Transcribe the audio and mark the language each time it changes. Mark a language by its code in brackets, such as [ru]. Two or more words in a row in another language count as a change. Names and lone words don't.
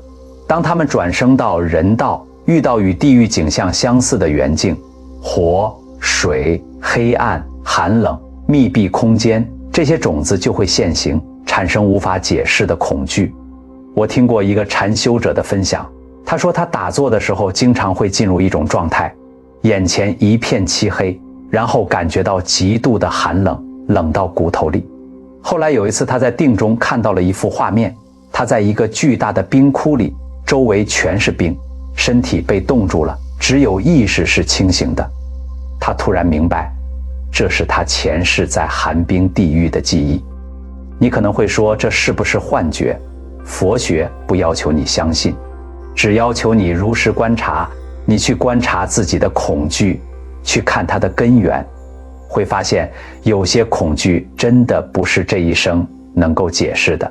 [zh] 當他們轉生到人道，遇到與地獄景象相似的緣境，火、水、黑暗、寒冷、密閉空間，這些種子就會現形，產生無法解釋的恐懼。我聽過一個禪修者的分享，他說他打坐的時候經常會進入一種狀態，眼前一片漆黑，然後感覺到極度的寒冷，冷到骨頭裡。後來有一次他在定中看到了一幅畫面，他在一個巨大的冰窟裡，周圍全是冰，身體被凍住了，只有意識是清醒的。他突然明白，這是他前世在寒冰地獄的記憶。你可能會說，這是不是幻覺？佛學不要求你相信，只要求你如實觀察，你去觀察自己的恐懼，去看它的根源，會發現有些恐懼真的不是這一生能夠解釋的。